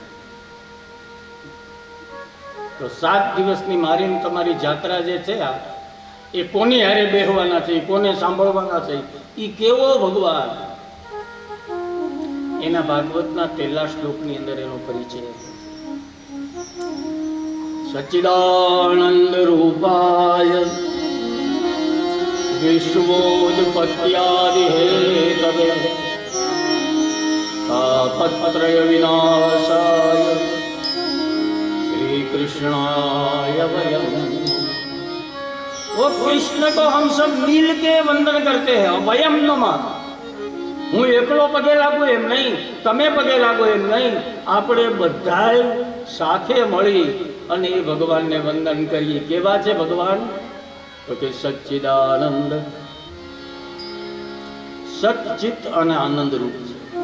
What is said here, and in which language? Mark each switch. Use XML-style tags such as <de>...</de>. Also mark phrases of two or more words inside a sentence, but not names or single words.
<gu>તો 7 દિવસની મારી તમારી જાત્રા જે છે આ એ કોની હારે બેહવાના છે, કોને સાંભળવાના છે, એ કેવો ભગવાન એના ભાગવતના 13 શ્લોકની અંદર એનો પરિચય</gu> <sa>સચ્ચિદાનંદ રૂપાય विश्वोत्पत्त्यादिहेतवे तापत्रय विनाशाय श्री कृष्णाय वयम।</sa> <hi>वो कृष्ण को हम सब मिल के वंदन करते हैं।</hi> <sa>वयम नमः,</sa> <gu>હું એકલો પગે લાગુ એમ નહીં, તમે પગે લાગો એમ નહીં, આપણે બધાય સાથે મળી અને એ ભગવાનને વંદન કરીએ. કેવા છે ભગવાન? તો કે સચ્ચિદાનંદ, સચ્ચિત અને આનંદ રૂપ છે.</gu>